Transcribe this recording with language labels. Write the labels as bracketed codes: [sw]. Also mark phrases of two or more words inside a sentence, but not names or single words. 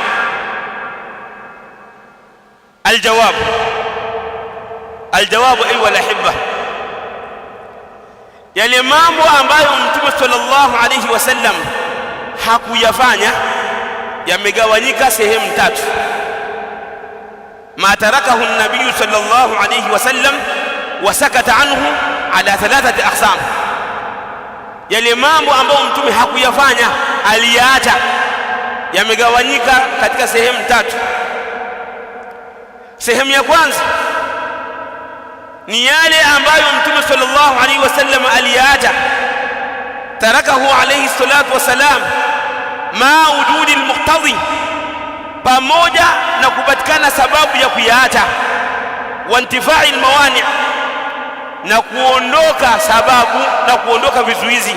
[ar] الجواب أيها الأحباء, [sw] yale mambo ambayo Mtume [ar] صلى الله عليه وسلم [sw] hakuyafanya yamegawanyika sehemu tatu. [ar] ما تركه النبي صلى الله عليه وسلم وسكت عنه على 3 أقسام. [sw] yale mambo ambayo Mtume hakuyafanya aliyaacha yamegawanyika katika sehemu tatu. Sehemu ya kwanza ni yale ambayo Mtume [ar] صلى الله عليه وسلم [sw] aliyaacha, [ar] تركه عليه الصلاة والسلام مع وجود المقتضي, [sw] pamoja na kupatikana sababu ya kuyaacha, [ar] وانتفاء الموانع, [sw] na kuondoka sababu na kuondoka vizuizi.